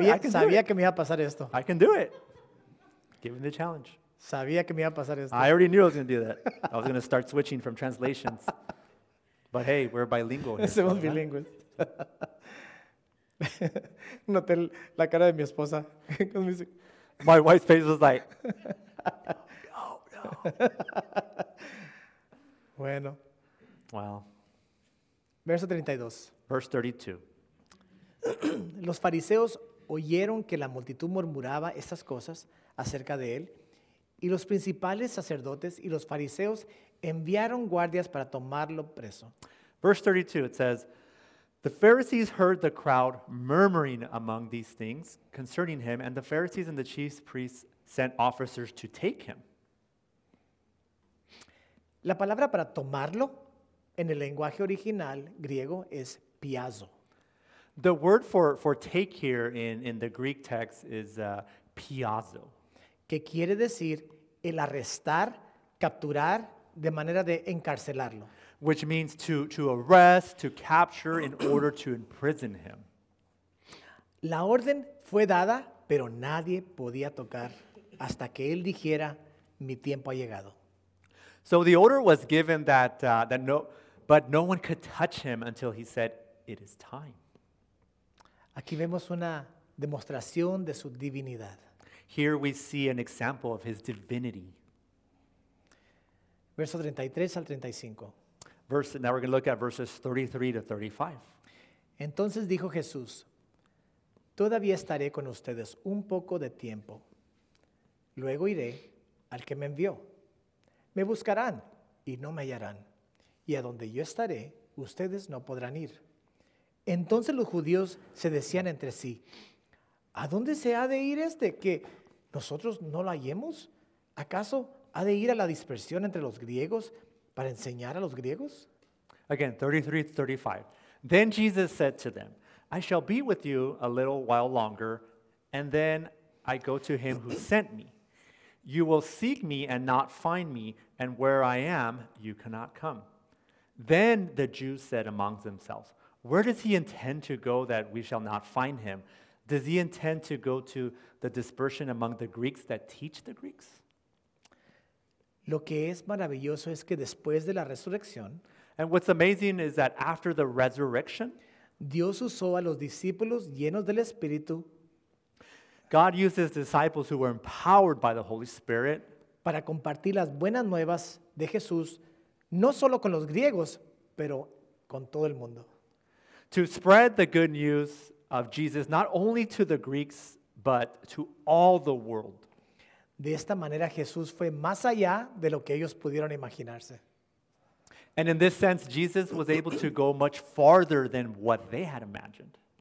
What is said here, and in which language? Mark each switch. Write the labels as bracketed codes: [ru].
[es] Sabía que me iba a pasar esto. [en] I can do it. Given the challenge. [es] Sabía que me iba a pasar esto. [en] I already knew I was going to do that. I was going to start switching from translations. But hey, we're bilingual here. [es] Somos bilingües. Noté la cara de mi esposa. [en] My wife's face was like, no. [es] Bueno. [en] Wow. [es] Verso 32. [en] Verse 32. [es] Los fariseos oyeron que la multitud murmuraba estas cosas acerca de él, y los principales sacerdotes y los fariseos enviaron guardias para tomarlo preso. [en] Verse 32, it says, the Pharisees heard the crowd murmuring among these things concerning him, and the Pharisees and the chief priests sent officers to take him. [es] La palabra para tomarlo en el lenguaje original griego es piazo. [en] The word for take here in the Greek text is piazo. [es] Que quiere decir el arrestar, capturar, de manera de encarcelarlo. [en] Which means to arrest, to capture in order to imprison him. [es] La orden fue dada, pero nadie podía tocar hasta que él dijera, mi tiempo ha llegado. [en] So the order was given that but no one could touch him until he said, it is time. [es] Aquí vemos una demostración de su divinidad. [en] Here we see an example of his divinity. [es] Verso 33 al 35. [en] Now we're going to look at verses 33 to 35. [es] Entonces dijo Jesús, todavía estaré con ustedes un poco de tiempo. Luego iré al que me envió. Me buscarán y no me hallarán. Y a donde yo estaré, ustedes no podrán ir. Entonces los judíos se decían entre sí, ¿a dónde se ha de ir este que nosotros no lo hallemos? ¿Acaso ha de ir a la dispersión entre los griegos para enseñar a los griegos? [en] Again, 33 to 35. Then Jesus said to them, I shall be with you a little while longer, and then I go to him who sent me. You will seek me and not find me, and where I am, you cannot come. Then the Jews said among themselves, where does he intend to go that we shall not find him? Does he intend to go to the dispersion among the Greeks that teach the Greeks? [es] Lo que es maravilloso es que después de la resurrección, [en] and what's amazing is that after the resurrection, [es] Dios usó a los discípulos llenos del Espíritu. [en] God used his disciples who were empowered by the Holy Spirit [es] para compartir las buenas nuevas de Jesús, no solo con los griegos, pero con todo el mundo. [en] To spread the good news of Jesus, not only to the Greeks, but to all the world. [es] De esta manera, Jesús fue más allá de lo que ellos pudieron imaginarse. [en] And in this sense, Jesus was able to go much farther than what they had imagined.